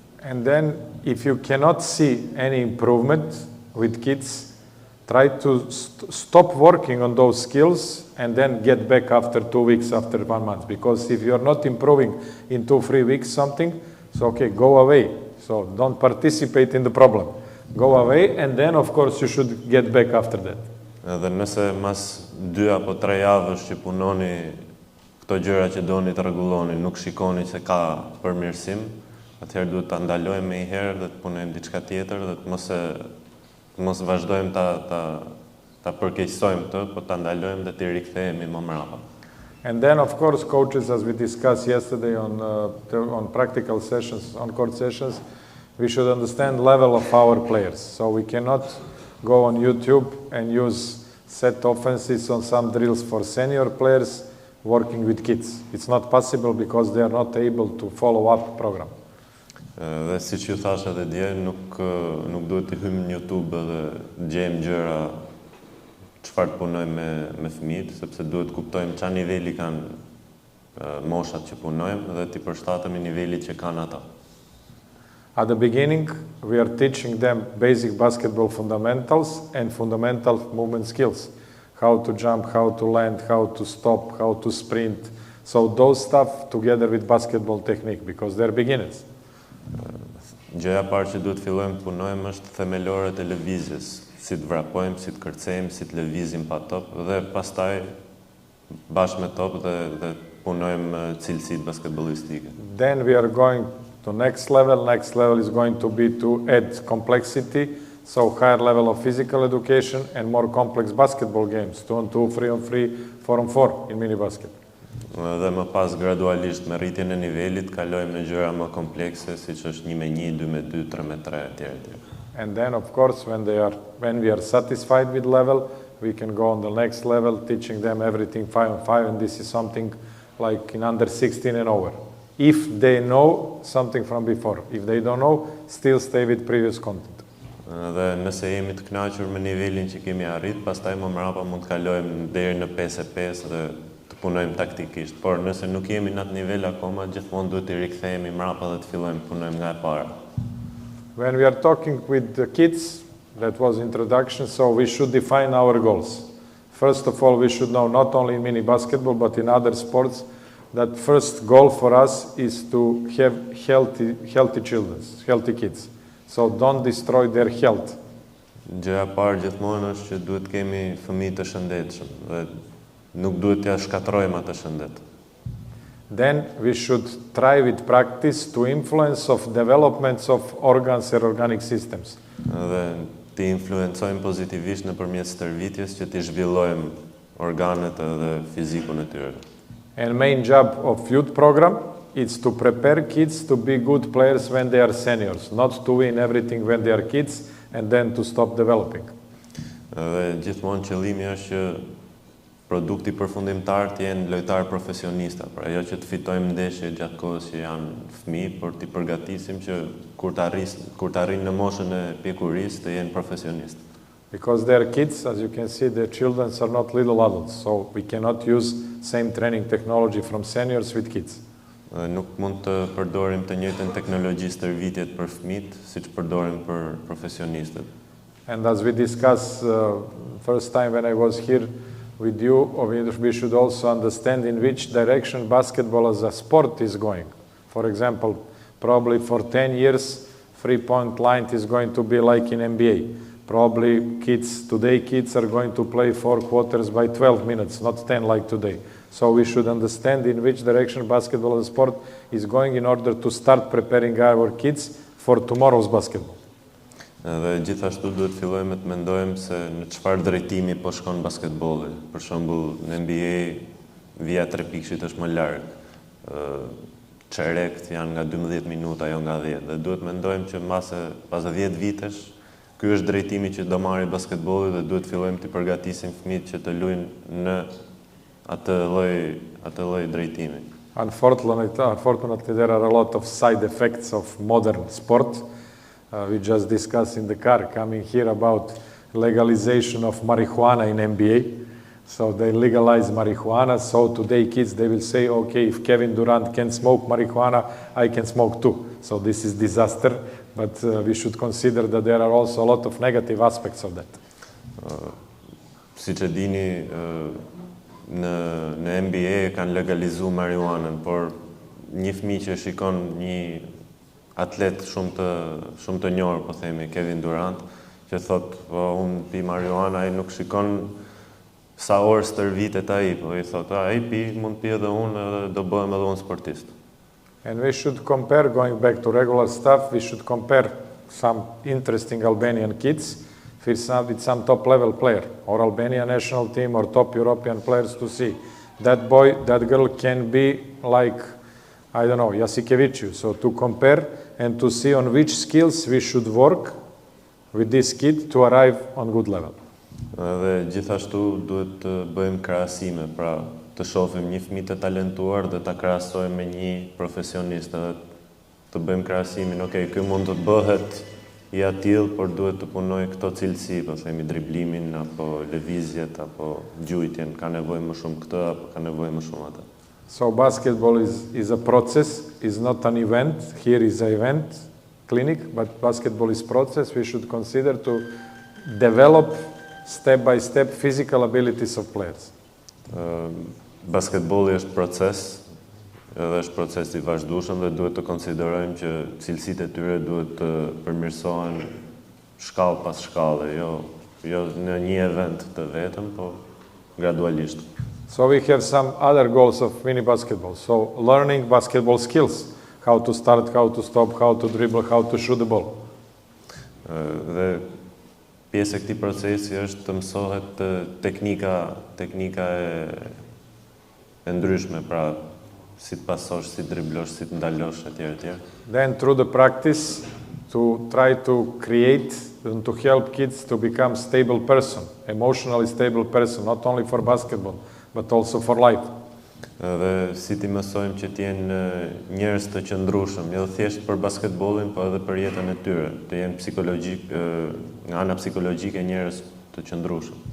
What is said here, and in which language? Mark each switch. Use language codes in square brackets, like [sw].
[en] And then, if you cannot see any improvement with kids, try to stop working on those skills and then get back after 2 weeks, after 1 month. Because if you are not improving in 2-3 weeks something, So, okay, go away. So don't participate in the problem. Go away, and then, of course, you should get back after that. [sq] Edhe nëse mas 2 apo 3 javësh që punoni këto gjëra që doni të rregulloni, nuk shikoni se ka përmirësim, atëherë duhet ta ndalojmë më herë dhe të punojmë diçka tjetër dhe të mos vazhdojmë ta përkeqësojmë këtë, po ta ndalojmë dhe të rikthehemi më mbrapa. [en] And then, of course, coaches, as we discussed yesterday on practical sessions, on-court sessions, we should understand level of our players. So we cannot go on YouTube and use set offenses on some drills for senior players working with kids. It's not possible because they are not able to follow up program. [sq] Dhe siç ju thash edhe dje, nuk duhet të hyjmë në YouTube dhe gjejmë gjëra çfarë të punojmë me fëmijët, sepse duhet kuptojmë çfarë niveli kanë moshat që punojmë dhe t'i përshtatemi nivelit që kanë ata. [en] At the beginning, we are teaching them basic basketball fundamentals and fundamental movement skills. How to jump, how to land, how to stop, how to sprint. So those stuff together with basketball technique, because they're beginners. [sq] Gjëja e parë që duhet fillojmë të punojmë është themelorët e lëvizjes, si të vrapojmë, si të kërcejmë, si të lëvizim pa top, dhe pastaj bashkë me top dhe punojmë cilësitë basketbollistike. [en] Then we are going to next level. Next level is going to be to add complexity, so higher level of physical education and more complex basketball games, 2-on-2, 3-on-3, 4-on-4 in mini basket. [sq] Dhe më pas gradualisht me rritjen e nivelit kalojmë në gjëra më komplekse, siç është 1-me-1, 2-me-2, 3-me-3 etj. [en] And then, of course, when we are satisfied with level, we can go on the next level, teaching them everything 5-on-5, and this is something like in under 16 and over. If they know something from before. If they don't know, still stay with previous content. [sq] Dhe nëse jemi të kënaqur me nivelin që kemi arrit, pastaj më mbrapa mund të kalojmë deri në 5-5 dhe të punojmë taktikisht. Por nëse nuk jemi në atë nivel akoma, gjithmonë duhet të rikthehemi mbrapa dhe të fillojmë të punojmë nga e para. [en] When we are talking with the kids, that was introduction, so we should define our goals. First of all, we should know not only in mini basketball, but in other sports, that first goal for us is to have healthy children, healthy kids. So don't destroy their health. [sq] Gjëja e parë gjithmonë është që duhet kemi fëmijë të shëndetshëm dhe nuk duhet t'ia shkatërrojmë atë shëndet. [en] Then we should try with practice to influence of developments of organs and organic systems. [sq] Dhe t'i influencojmë pozitivisht nëpërmjet stërvitjes që t'i zhvillojmë organet dhe fizikun e tyre. [en] And main job of youth program is to prepare kids to be good players when they are seniors, not to win everything when they are kids and then to stop developing. [sq] Dhe gjithmonë qëllimi është që produkti përfundimtar të jenë lojtarë profesionista, pra jo që të fitojmë ndeshje gjatë kohës që janë fëmijë, por t'i përgatisim që kur të arrijnë në moshën e pjekurisë të jenë profesionistë. [en] Because they are kids, as you can see, the children are not little adults, so we cannot use same training technology from seniors with kids. [sq] Nuk mund të përdorim të njëjtën teknologji stërvitjet për fëmijët, siç përdorim për profesionistët. [en] And as we discussed first time when I was here with you, we should also understand in which direction basketball as a sport is going. For example, probably for 10 years, three-point line is going to be like in NBA. Probably today kids are going to play 4 quarters by 12 minutes, not 10 like today. So we should understand in which direction basketball as a sport is going in order to start preparing our kids for tomorrow's basketball. [sq] Dhe gjithashtu duhet fillojmë të mendojmë se në çfarë drejtimi po shkon basketbolli. Për shembull, në NBA vija 3 pikëshit është më larg. Çerekt janë nga 12 minuta, jo nga 10. Dhe duhet mendojmë që pas 10 vitesh, ky është drejtimi që do marrë basketbolli dhe duhet fillojmë të përgatisim fëmijët që të luajnë në atë lloj drejtimi. [en] Unfortunately, there are a lot of side effects of modern sport. We just discussed in the car coming here about legalization of marijuana in NBA. So they legalize marijuana. So today kids, they will say, okay, if Kevin Durant can smoke marijuana, I can smoke too. So this is disaster, but we should consider that there are also a lot of negative aspects of that. [sq] Siç e dini, në NBA kanë legalizuar marijuanën, por një fëmijë që shikon një atlet shumë të njohur, po themi, Kevin Durant, që thot, po unë pi marijuana, ai nuk shikon sa orë stërvitet ai, po i thot, ai pi, mund pi edhe unë, edhe do bëhem edhe unë sportist. [en] And we should compare, going back to regular stuff, we should compare some interesting Albanian kids with some top-level player, or Albanian national team, or top European players to see. That boy, that girl can be like, I don't know, Jasikevicius. So to compare and to see on which skills we should work with this kid to arrive on good level. [sq] Dhe gjithashtu duhet të bëjmë krahasime, pra të shohim një fëmijë të talentuar dhe ta krahasojmë me një profesionist, edhe të bëjmë krahasimin, okay, ky mund të bëhet i atill, por duhet të punoj këto cilësi, po themi driblimin, apo lëvizjet, apo gjujtjen, ka nevojë më shumë këtë, apo ka nevojë më shumë atë. [en] So basketball is a process, is not an event. Here is an event clinic, but basketball is process. We should consider to develop step by step physical abilities of players. [sq] Basketbolli është proces, edhe është proces i vazhdueshëm dhe duhet të konsiderojmë që cilësitë e tyre duhet të përmirësohen shkallë pas shkalle, jo në një event të vetëm, po gradualisht. [en] So we have some other goals of mini basketball. So learning basketball skills, how to start, how to stop, how to dribble, how to shoot the ball. [sq] Dhe pjesë e këtij procesi është të mësohet teknika e ndryshme, pra si të pasosh, si të driblosh, si të ndalosh, etj. [en] Then through the practice to try to create and to help kids to become stable person, emotionally stable person, not only for basketball, but also for life. [sq] Dhe si ti mësojmë që t'jenë njerëz të qëndrueshëm, jo thjesht për basketbollin, po edhe për jetën e tyre, të jenë psikologjik, nga ana psikologjike njerëz të qëndrueshëm.